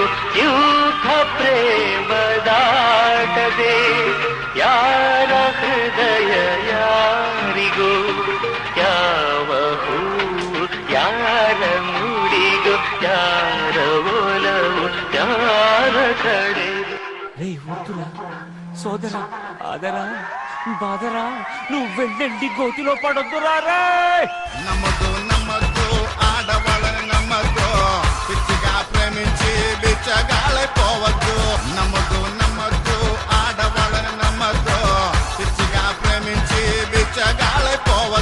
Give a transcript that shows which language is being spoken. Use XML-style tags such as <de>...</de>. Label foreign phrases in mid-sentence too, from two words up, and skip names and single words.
<kn>ಯೂಥ ಪ್ರೇಮದಾಟದೆ ಯಾರ ಹೃದಯ ಯಾರಿಗೂ. ಯಾವ ಹೂವು ಯಾರ ಮುಡಿಗೂ, ಯಾರ ಒಲವು ಯಾರ ಕಡೆ.</kn> <te>రే వద్దురా సోదరా, ఆదరా బాదరా, నువ్వు వెళ్ళండి గోతిలో పడొద్దురా రే. నమ్మద్దు నమ్మద్దు ఆడవాళ్ళని నమ్మద్దు, పిచ్చిగా ప్రేమించి బిచ్చగాళ్ళైపోవద్దు. నమ్మద్దు నమ్మద్దు ఆడవాళ్ళని నమ్మద్దు, పిచ్చిగా ప్రేమించి బిచ్చగాళ్ళైపోవద్దు.</te>